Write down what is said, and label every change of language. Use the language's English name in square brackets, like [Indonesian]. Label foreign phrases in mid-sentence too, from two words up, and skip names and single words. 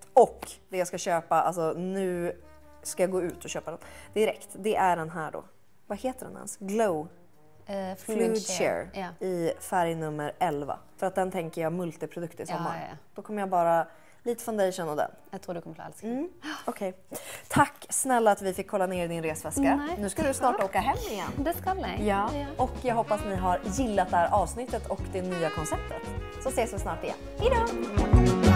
[Swedish] Och det jag ska köpa, alltså nu ska jag gå ut och köpa den direkt. Det är den här då. Vad heter den ens? Glow Fluid Share Ja. i färg nummer 11. För att den tänker jag multiprodukt i sommar. ja. Då kommer jag bara lite foundation och den. [Norwegian] Jeg tror du kommer til å elske den. [Swedish] Okej. Tack snälla att vi fick kolla ner i din resväska. Nej. Nu ska du snart åka hem igen. [Norwegian] Det skal jeg. [Swedish] Ja. Och jag hoppas ni har gillat det här avsnittet och det nya konceptet. Så ses vi snart igen. Hej då!